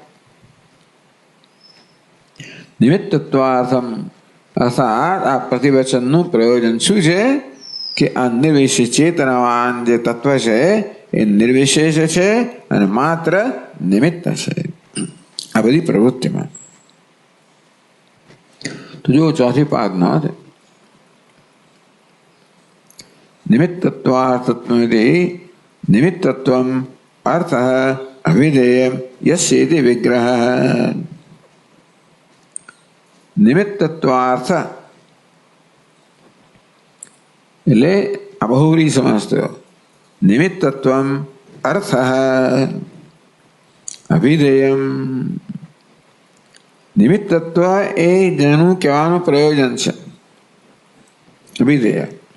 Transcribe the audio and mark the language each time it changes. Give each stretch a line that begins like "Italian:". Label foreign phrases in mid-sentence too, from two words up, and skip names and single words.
Gujarati: નિમિત્તત્વાર્થમ, અર્થાત આ પ્રતિવચનનું પ્રયોજન શું છે કે આ નિર્વિશેષ ચેતનાવાન જે તત્વ છે એ નિર્વિશેષ છે અને માત્ર નિમિત્ત છે આ બધી પ્રવૃત્તિમાં. તો જો ચોથી પાદ નોંધ,
Sanskrit: નિમિત્તત્વાર્થત્વમિતિ निमित्तत्वम अर्थ अभिधेयम यस्येति विग्रह निमित्तत्वार्थ
Gujarati: એટલે આ બહુવ્રીહી સમાસ થયો.
Sanskrit: નિમિત્તત્વમ અર્થ અભિધેયમ.
Gujarati: નિમિત્તત્વ એ જેનું કહેવાનું પ્રયોજન છે, અભિધેય.